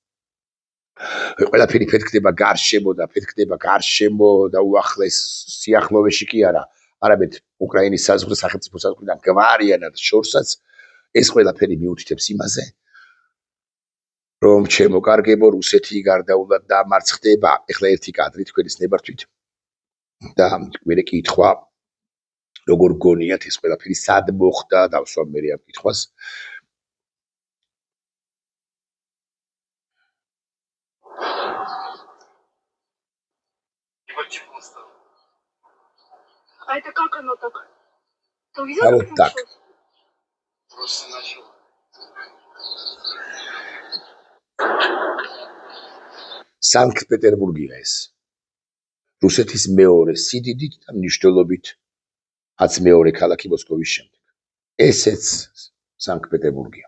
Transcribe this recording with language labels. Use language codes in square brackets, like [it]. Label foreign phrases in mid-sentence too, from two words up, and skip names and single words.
[ka] ყველაფერი ფეთქდება გარშემო და უახლეს სიახლოვეში კი არა, არამედ უკრაინის სახელმწიფო საზღვრიდან გვარიანად შორსაც, ეს ყველაფერი მიუთითებს იმაზე, რომ ჩემო კარგებო, რუსეთი გარდაულად დამარცხდება. ეხლა ერთი კადრი თქვენის ნებართვით და მერე კითხვა, როგორ გონიათ ეს ყველაფერი სად მოხდა, დავსვამ მერე ამ კითხვას. [ru] А это как оно так? А вот так. Просто начал. [ka] სანქტ-პეტერბურგია ეს. რუსეთის მეორე სიდიდით და მნიშვნელობით მეორე ქალაქი მოსკოვის შემდეგ. ესეც სანქტ-პეტერბურგია.